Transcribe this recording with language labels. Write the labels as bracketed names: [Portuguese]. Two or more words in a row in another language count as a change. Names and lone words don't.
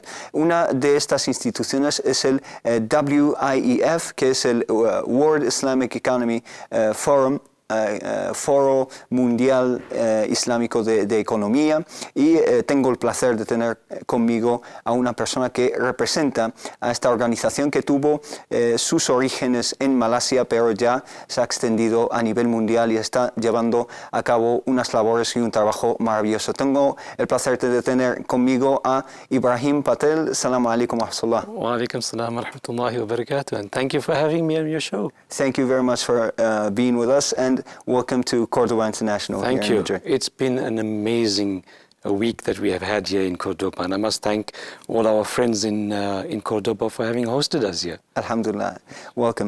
[Spanish] Una de estas instituciones es el WIEF, que es el [English] World Islamic Economy Forum, [Spanish] Foro Mundial Islámico de Economía, y tengo el placer de tener conmigo a una persona que representa a esta organización que tuvo sus orígenes en Malasia, pero ya se ha extendido a nivel mundial y está llevando a cabo unas labores y un trabajo maravilloso. Tengo el placer de tener conmigo a Ebrahim Patel. [Arabic] السلام عليكم ورحمة الله. وعليكم السلام ورحمة الله وبركاته, [English] and thank you for having me on your show. Thank you very much for being with us, and welcome to Cordoba International. Thank you. It's been an amazing week that we have had here in Cordoba, and I must thank all our friends in Cordoba for having hosted us here. Alhamdulillah. Welcome.